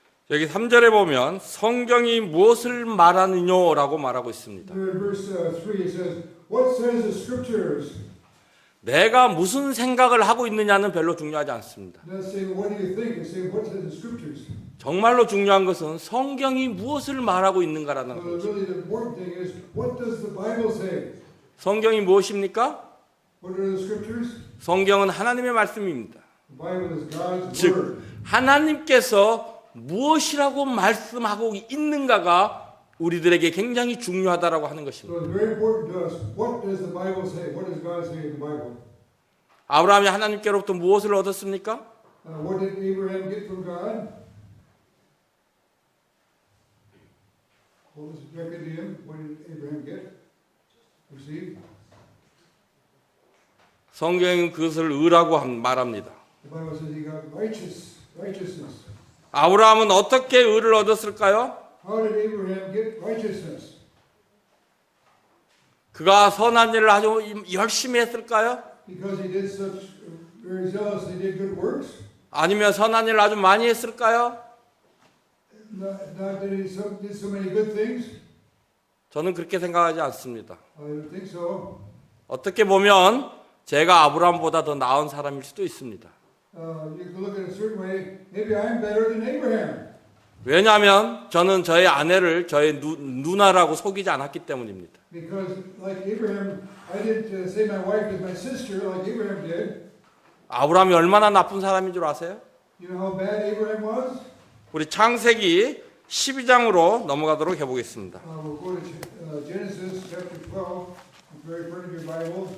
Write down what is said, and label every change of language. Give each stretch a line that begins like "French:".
Korean: 여기 3절에 보면 성경이 무엇을 말하느냐라고 말하고 있습니다.
English: In verse 3 it says, what says the scriptures?
Korean: 내가 무슨 생각을 하고 있느냐는 별로 중요하지 않습니다.
English: Not saying what do you think, it's saying what says the scriptures.
Korean: 정말로 중요한 것은 성경이 무엇을 말하고 있는가라는
English: So
Korean: 것입니다.
English: really the important thing is what does the Bible say?
Korean: 성경이 무엇입니까?
English: What are the scriptures?
Korean: 성경은 하나님의 말씀입니다.
English: The Bible is God's
Korean: 즉
English: word.
Korean: 하나님께서 무엇이라고 말씀하고 있는가가 우리들에게 굉장히 중요하다라고 하는 것입니다.
English: So it's very important to us. What does the Bible say? What does God say in the Bible?
Korean: 아브라함이 하나님께로부터 무엇을 얻었습니까?
English: What did Abraham get from God? What was reckoned to him? What did Abraham get? Receive?
Korean: 성경은 그것을 의라고 말합니다.
English: The Bible says he got righteousness.
Korean: 아브라함은 어떻게 의를 얻었을까요?
English: How did Abraham get righteousness?
Korean: 그가 선한 일을 아주 열심히 했을까요?
English: Because he did such very zealously did good works?
Korean: 아니면 선한 일을 아주 많이 했을까요?
English: Not that he did so many good things?
Korean: 저는 그렇게 생각하지 않습니다.
English: I don't think so.
Korean: 어떻게 보면 제가 아브라함보다 더 나은 사람일 수도 있습니다.
English: You can look at it a certain way. Maybe I'm better than Abraham.
Korean: 왜냐하면 저는 저의 아내를 저의 누나라고 속이지 않았기 때문입니다.
English: Because like Abraham, I didn't say my wife is my sister like Abraham did.
Korean: 아브라함이 얼마나 나쁜 사람인 줄 아세요?
English: You know how bad Abraham was?
Korean: 우리 창세기 12장으로 넘어가도록 해보겠습니다.
English: We'll go to Genesis chapter 12. It's very front of your Bible.